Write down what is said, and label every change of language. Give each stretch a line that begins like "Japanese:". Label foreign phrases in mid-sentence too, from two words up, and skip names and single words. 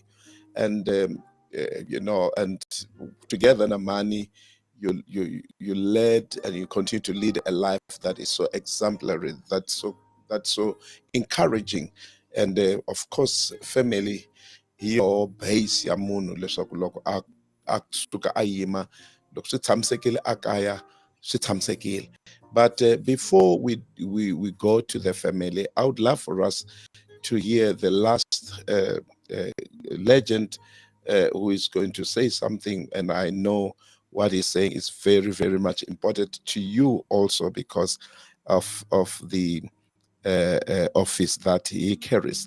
English: And and together Namani, you led and you continue to lead a life that is so exemplary, that's so encouraging. And of course, family, your base
Tsonga: ya munhu leswaku loko a suka a yima loko swi tshamisekile akaya swi tshamisekile.
English: But before we go to the family, I would love for us to hear the last legend who is going to say something. And I know what he's saying is very, very much important to you also because of the office that he carries.